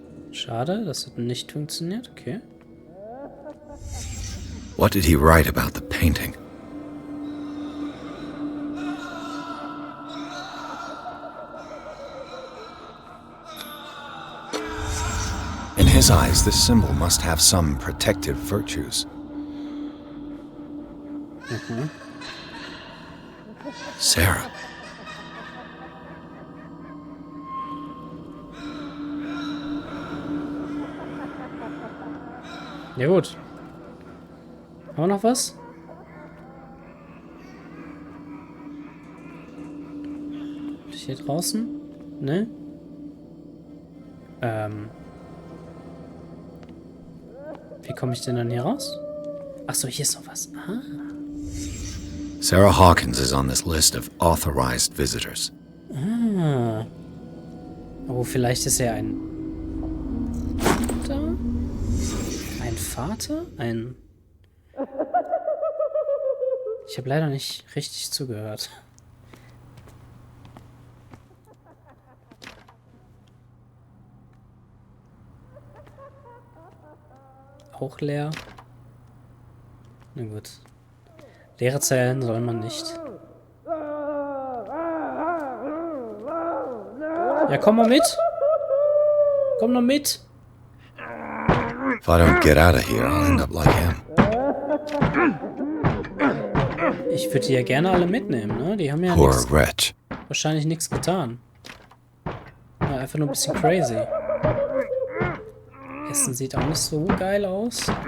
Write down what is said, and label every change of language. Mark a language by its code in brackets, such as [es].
[de] Schade, das hat nicht funktioniert. [en] Okay. What did he write about the painting? In his eyes, this symbol must have some protective virtues. Sarah. [de] Ja gut. Haben wir noch was? Hier draußen? Ne? Wie komme ich denn dann hier raus? Achso, hier ist noch was. Ah. [en] Sarah Hawkins is on this list of authorized visitors. Ah. [de] Oh, vielleicht ist er ein Vater? Ein Vater? Ein... Ich habe leider nicht richtig zugehört. Auch leer. Na gut. Leere Zellen soll man nicht. Ja, komm mal mit. Komm noch mit. [en] If I don't get out of here, I'll end up like him. [de] Ich würde die ja gerne alle mitnehmen, ne? Die haben ja [en] Poor [de] nix, [en] wretch. [de] wahrscheinlich nichts getan. Ja, einfach nur ein bisschen crazy. Essen sieht auch nicht so geil aus.